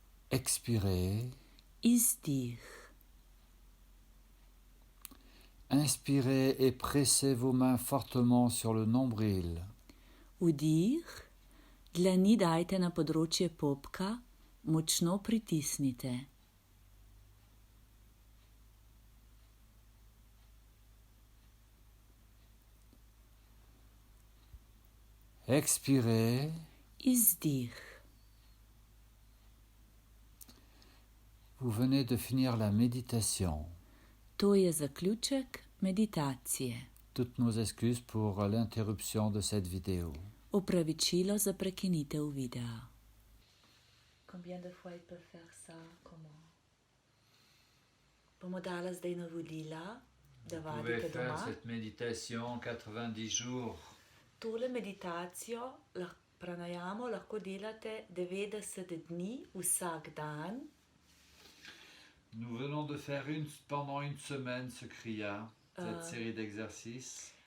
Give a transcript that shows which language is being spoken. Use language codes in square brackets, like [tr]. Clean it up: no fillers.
[fr] Expirez. [sl] Izdih. [fr] Inspirez et pressez vos mains fortement sur le nombril. [sl] Vdih. Dlani dajte na področje popka, močno pritisnite. [fr] Expirez. [sl] Izdih. [fr] Vous venez de finir la méditation. [sl] To je zaključek meditacije. [fr] Toutes nos excuses pour l'interruption de cette vidéo. [sl] Opravičilo za prekinitev videa. [fr] Combien de fois il peut faire ça? Comment? [sl] Bomo dala zdaj navodila, da [fr] Vous pouvez [sl] vadite [fr] faire [sl] doma. [fr] cette méditation 90 jours. [sl] Tole meditacijo, pranajamo, lahko delate 90 dni vsak dan. [fr] Nous venons de faire pendant une semaine ce kriya, cette série d'exercices.